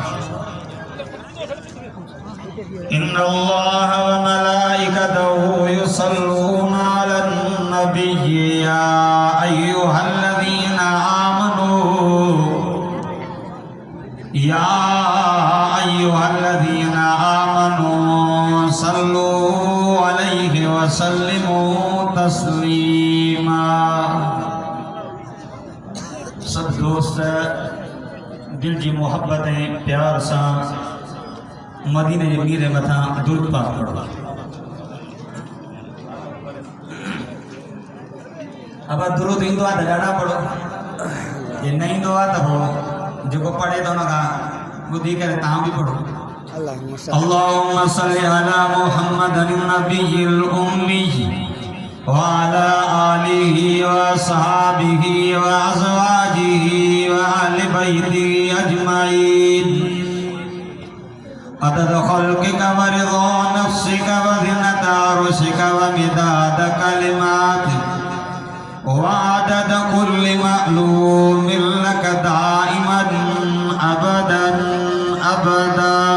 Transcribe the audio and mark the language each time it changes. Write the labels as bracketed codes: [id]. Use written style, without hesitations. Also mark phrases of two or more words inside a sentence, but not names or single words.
[ar] إن الله وملائكته يصلون على النبي يا أيها الذين آمنوا صلوا عليه وسلموا تسليما. [sd] सब दोस्त दिल जी मोहब्बत प्यार सां मदीने जे मीर मथा दुरूद पाक पढ़ो। अब दुरूद इंदो आ त ॾाढा पढ़ो, ये न इंदो आ त हो जेको पढ़े तो उनखां ॿुधी करे तव्हां बि पढ़ो। [ar] اللهم صل على محمد النبي الأمي و على آله و أصحابه و أزواجه و أهل بيته أجمعين عدد خلقك و رضا نفسك و زنة عرشك و مداد كلماتك و عدد كل معلوم لك دائما أبدا أبدا.